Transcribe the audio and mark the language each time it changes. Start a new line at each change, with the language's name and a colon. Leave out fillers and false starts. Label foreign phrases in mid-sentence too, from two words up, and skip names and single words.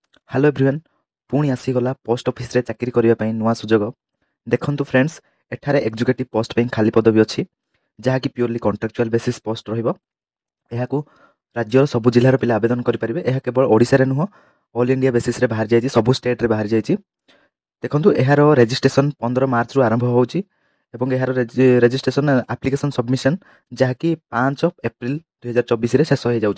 English: Hello everyone
Odia: ପୁଣି ଆସିଗଲା ପୋଷ୍ଟ ଅଫିସ ରେ ଚାକିରି କରିବା ପାଇଁ ନୂଆ ସୁଯୋଗ ଦେଖନ୍ତୁ फ्रेंड्स ଏଠାରେ
English: executive post
Odia: ପାଇଁ ଖାଲି ପଦବୀ ଅଛି ଯାହାକି
English: purely contractual basis post
Odia: ରହିବ। ଏହାକୁ ରାଜ୍ୟର ସବୁ ଜିଲ୍ଲାର ପିଲା ଆବେଦନ କରିପାରିବେ। ଏହା କେବଳ ଓଡ଼ିଶାରେ ନୁହଁ
English: all India basis
Odia: ବାହାରି ଯାଇଛି, ସବୁ ଷ୍ଟେଟ୍ରେ ବାହାରି ଯାଇଛି। ଦେଖନ୍ତୁ ଏହାର ରେଜିଷ୍ଟ୍ରେସନ୍ 15 ମାର୍ଚ୍ଚରୁ ଆରମ୍ଭ ହେଉଛି ଏବଂ ଏହାର
English: registration application submission
Odia: ଯାହାକି 5 ଏପ୍ରିଲ 2024ରେ ଶେଷ ହୋଇଯାଉଛି।